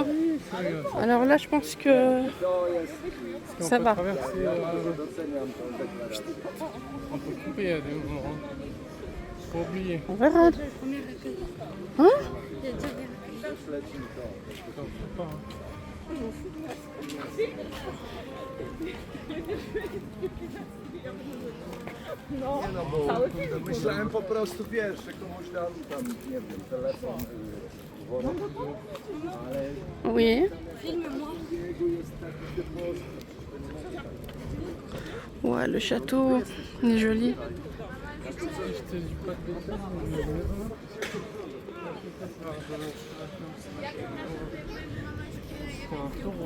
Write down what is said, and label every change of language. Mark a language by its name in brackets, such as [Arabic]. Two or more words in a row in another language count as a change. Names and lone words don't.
[French] Alors là, je pense que... Ça va. On peut couper à des moments. Faut oublier. On verra. Hein? Je t'en fais pas. Hein. [Polish] No bo myślałem po prostu, wiesz, że komuś tam nie wiem, telefon, wodę, ale [French] Oui. [Polish] jego jest taki depos. [French] Ouais, le château il est joli. Je te dis pas de bêtises, mais c'est un taureau.